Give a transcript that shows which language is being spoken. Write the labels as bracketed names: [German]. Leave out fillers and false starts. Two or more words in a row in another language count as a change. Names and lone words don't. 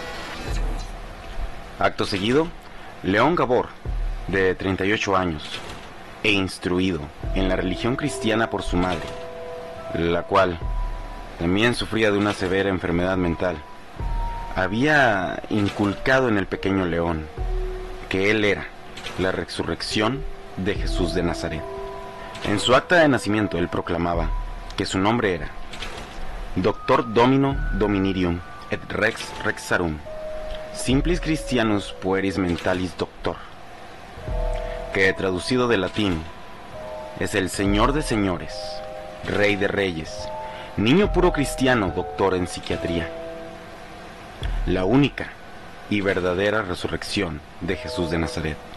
[Spanish] Acto seguido, León Gabor, de 38 años, e instruido en la religión cristiana por su madre, la cual también sufría de una severa enfermedad mental, había inculcado en el pequeño León que él era la resurrección de Jesús de Nazaret. En su acta de nacimiento él proclamaba que su nombre era [Latin] Doctor Domino Dominirium et Rex Rexarum Simplis Christianus Pueris Mentalis Doctor, [Spanish] que traducido del latín es el Señor de señores, Rey de reyes, niño puro cristiano, doctor en psiquiatría. La única y verdadera resurrección de Jesús de Nazaret.